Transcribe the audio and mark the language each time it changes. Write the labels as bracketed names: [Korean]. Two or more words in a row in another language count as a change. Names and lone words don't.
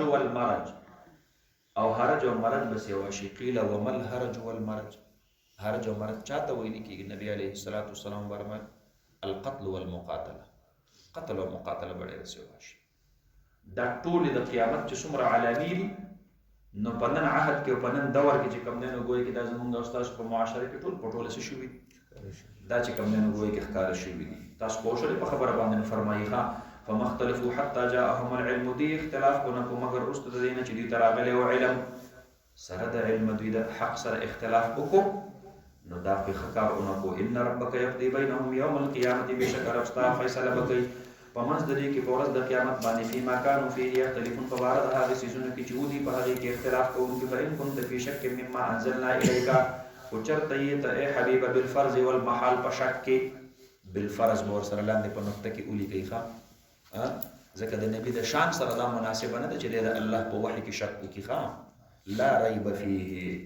[Pashto] والمرج او هرج او مرج به سیوا شي [Arabic] قیل وما الهرج والمرج [Pashto] هرج او مرج چاته ویل کېږي نبی [Arabic] علیه الصلاة والسلام [Pashto] فرمایل [Arabic] القتل والمقاتله [Pashto] قتل او مقاتله به ډېره سیوا شي دا ټولې د قیامت چې څومره علامې دي نو په نن عهد کې او په نن دور کې چې کوم دی نو ګویا کې دا زمونږ او ستاسو په معاشره کې ټول په ټوله څه شوي دا چې کوم دی نو ګویا کې ښکاره شوي دي. تاسو پوه شولې په خبره باندې فرمایي ښه [Arabic] فما اختلفوا حتى جاءهم العلم. [Pashto] دی اختلاف کو نه کو مګر وروسته د دې نه چې دوی ته راغلی او علم سره د علم دوی د حق سره اختلاف وکړو نو دا په ښه کار ونه کو. [Arabic] ان ربک یقضي بینهم یوم القیامة [Pashto] بشک رب ستا فیصله وکړي په منځ د دې کې په ورځ د قیامت باندې [Arabic] فيما كانوا فيه يختلفون [Pashto] په باره د هغې څیزونو کې چې ودي په هغې کې اختلاف کوونکي. [Arabic] فإن كنت في شک مما انزلنا الیک [Pashto] خو چېرته یې ته ای حبیبه [Arabic] بالفرض والمحال [Pashto] په شک کې بالفرض به ورسره لاندې په نقطه کې ولیکئ ښه ځکه د نبي د شان سره دا مناسبه نه ده چې دی د الله په وحي کې شک وکړي ښه [Arabic] لا ریب فیه.